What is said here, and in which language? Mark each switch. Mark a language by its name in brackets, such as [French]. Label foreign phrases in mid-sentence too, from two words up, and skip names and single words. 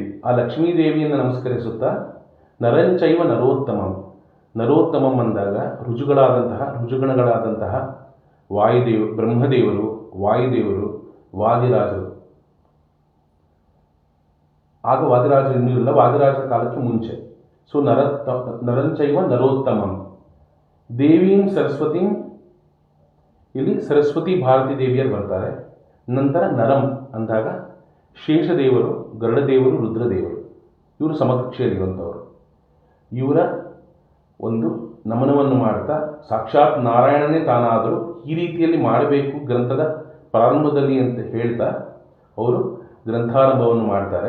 [Kannada] ಆ ಲಕ್ಷ್ಮೀದೇವಿಯನ್ನು ನಮಸ್ಕರಿಸುತ್ತಾ [Sanskrit] ನರಂಚೈವ ನರೋತ್ತಮಂ [Kannada] ಅಂದಾಗ ರುಜುಗಣಗಳಾದಂತಹ ಬ್ರಹ್ಮದೇವರು, ವಾಯುದೇವರು, ವಾದಿರಾಜರು. ಆಗ ವಾದಿರಾಜರು ಇನ್ನೂ ಇಲ್ಲ, ವಾದಿರಾಜರ ಕಾಲಕ್ಕೆ ಮುಂಚೆ. [Sanskrit] ಸೊ ನರಂಚೈವ ನರೋತ್ತಮಂ ದೇವೀಂ ಸರಸ್ವತೀಂ, [Kannada] ಇಲ್ಲಿ ಸರಸ್ವತಿ ಭಾರತಿ ದೇವಿಯರು ಬರ್ತಾರೆ. ನಂತರ ನರಂ ಅಂದಾಗ ಶೇಷದೇವರು, ಗರುಡದೇವರು, ರುದ್ರದೇವರು, ಇವರು ಸಮಕಕ್ಷೆಯಲ್ಲಿರುವಂಥವರು. ಇವರ ಒಂದು ನಮನವನ್ನು ಮಾಡ್ತಾ ಸಾಕ್ಷಾತ್ ನಾರಾಯಣನೇ ತಾನಾದರೂ ಈ ರೀತಿಯಲ್ಲಿ ಮಾಡಬೇಕು ಗ್ರಂಥದ ಪ್ರಾರಂಭದಲ್ಲಿ ಅಂತ ಹೇಳ್ತಾ ಅವರು ಗ್ರಂಥಾರಂಭವನ್ನು ಮಾಡ್ತಾರೆ.